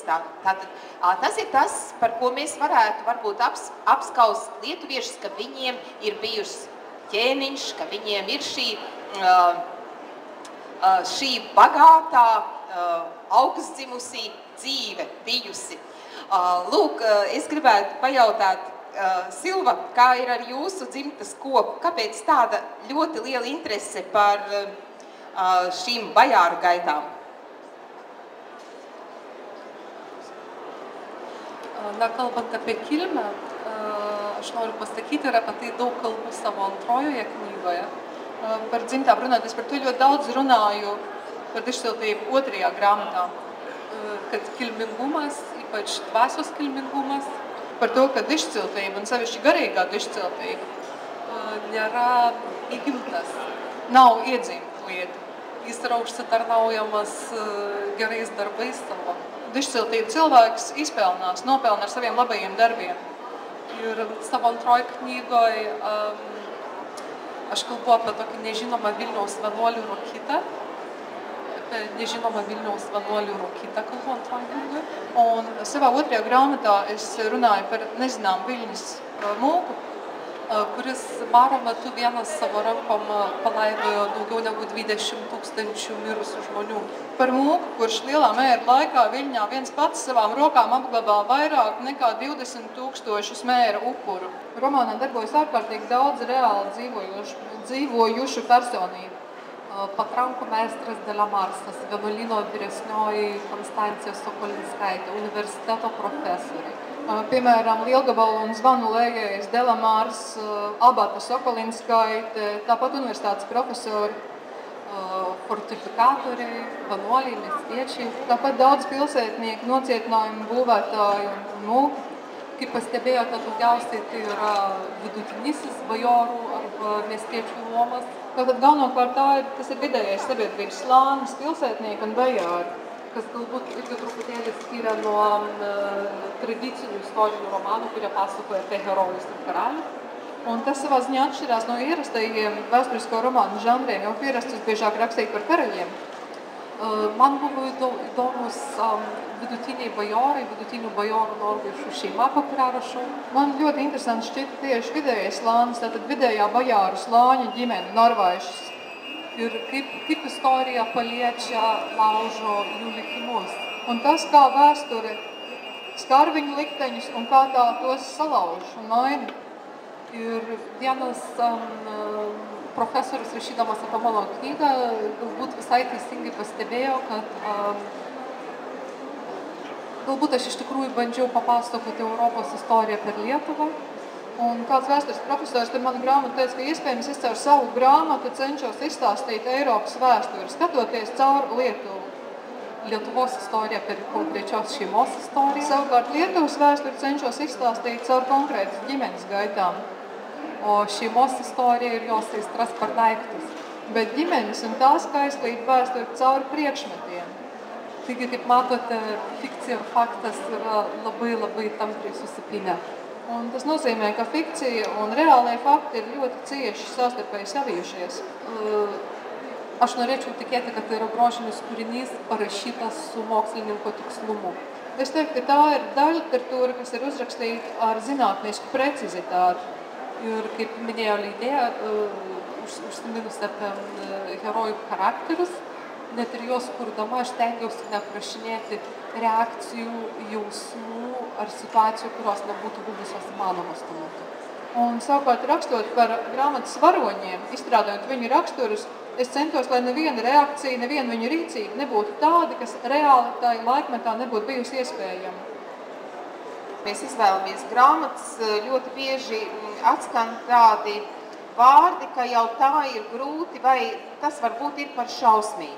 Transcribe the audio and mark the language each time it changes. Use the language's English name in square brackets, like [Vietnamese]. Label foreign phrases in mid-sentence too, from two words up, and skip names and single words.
[Latvian] Tātad tas ir tas, par ko mēs varētu varbūt apskaust lietuviešus, ka viņiem ir bijusi ķēniņš, ka viņiem ir šī bagātā, augstdzimusī dzīve bijusi. Lūk, es gribētu pajautāt, Silva, kā ir ar jūsu dzimtas kopu? Kāpēc tāda ļoti liela interese par šīm bajāru gaitām? [Lithuanian] Na, kalbant apie kilmę, aš noriu pasakyti ir apie tai daug kalbų savo antrojoje knygoje. [Latvian] Par dzimtām runāt, es par to ļoti daudz runāju par dižciltību otrajā grāmatā. [Lithuanian] Kad kilmingumas, ypač dvasios kilmingumas, [Latvian] par to, ka dižciltība un sevišķi garīgā dižciltība [Lithuanian] nėra įgimtas. [Latvian] Nav iedzimta lieta. [Lithuanian] Jis yra užsitarnaujamas gerais darbais savo. [Latvian] Dižciltību cilvēks izpelnās, nopelna ar saviem labajiem darbiem. [Lithuanian] Ir savo antroj knygoj aš kalbu apie tokį nežinomą Vilniaus vienuolių Rokitą. Nežinoma Vilniaus vienuolių Rokitą kalbu antroj knygoj. [Latvian] Un savā otrajā grāmatā es runāju par nezinām Viļņas mūku, [Lithuanian] kuris maro metu vienas savo rankom palaidojo daugiau negu 20 000 mirusių žmonių. [Latvian] Par mūku, kurš lielā mēra laikā Viļņā viens pats savām rokām apglabā vairāk nekā 20 000 mēra upuru. Romānā darbojas ārkārtīgi daudz reāli dzīvojušu personību. [Lithuanian] Patrankų meistras Delamarsas, vienuolyno vyresnioji Konstancija Sokolinskaitė, universiteto profesoriai. [Latvian] Piemēram, Lielgabalu un zvanu lējējs Delamārs, Abata Sokolinskaite, tāpat universitātes profesori. [Lithuanian] Fortifikatoriai, vienuoliai, miestiečiai. [Latvian] Tāpat daudz pilsētnieki, nocietinājumu būvētāji un mūki. [Lithuanian] Kaip pastebėjote, daugiausiai tai yra vidutinysis bajorų arba miestiečių luomas. [Latvian] Tātad galvenokārt tas ir vidējais sabiedrības slānis, pilsētnieki un bajāri. [Lithuanian] kas galbūt irgi truputėlį skiria nuo tradicinių istorinių romanų, kurie pasakoja apie herojus ir karalius. [Latvian] Un tas savā ziņā atšķirās no ierastajiem vēsturisko romānu žanriem, jo pierastus biežāk rakstīt par karaļiem. [Lithuanian] Man buvo įdomus vidutiniai bajorai, vidutinių bajorų norvaišų šeima, apie kurią rašau. [Latvian] Man ļoti interesanti šķita tieši vidējais slānis, tātad vidējā bajāru slāņa ģimene, norvaišas. [Lithuanian] Ir kaip istorija paliečia, laužo jų likimus. [Latvian] Un tas, kā vēsture skar viņu likteņus un kā tā tos salauž un maina. [Lithuanian] Ir vienas profesorius, rašydamas apie mano knygą, galbūt visai teisingai pastebėjo, kad galbūt aš iš tikrųjų bandžiau papasakoti Europos istoriją per Lietuvą. [Latvian] Un kāds vēstures profesors par manu grāmatu teica, ka iespējams es caur savu grāmatu cenšos izstāstīt Eiropas vēsturi, skatoties caur Lietuvu. [Lithuanian] Lietuvos istoriją per konkrečios šeimos istoriją. [Latvian] Savukārt Lietuvas vēsturi cenšos izstāstīt caur konkrētas ģimenes gaitām. [Lithuanian] O šeimos istorija ir jos aistras par daiktus. [Latvian] Bet ģimenes un tās skaistlība vēsturi caur priekšmetiem. [Lithuanian] Taigi, kaip matote, fikcija ir faktas yra labai tampriai susipynę. [Latvian] Un tas nozīmē, ka fikcija un reālie fakti ir ļoti cieši savstarpēji savijušies. [Lithuanian] Aš norėčiau tikėti, kad tai yra grožinis kūrinys parašytas su mokslininko tikslumu. [Latvian] Es teiktu, ka tā ir daļa literatūra, kas ir uzrakstīta ar zinātnisku precizitāti. [Lithuanian] Ir kaip minėjo leidėja, užsiminus apie herojų charakterius, net ir juos kurdama aš stengiausi neaprašinėti reakcijų, jausmų ar situacijų, kurios nebūtu buvusios įmanomos tuo metu. [Latvian] Un savukārt rakstot par grāmatas varoņiem, izstrādājot viņu raksturus, es centos, lai neviena reakcija, neviena viņu rīcība nebūtu tāda, kas reāli tajā laikmetā nebūtu bijusi iespējama. Mēs izvēlamies grāmatas, ļoti bieži atskan tādi vārdi, ka jau tā ir grūti vai tas varbūt ir par šausmīgu.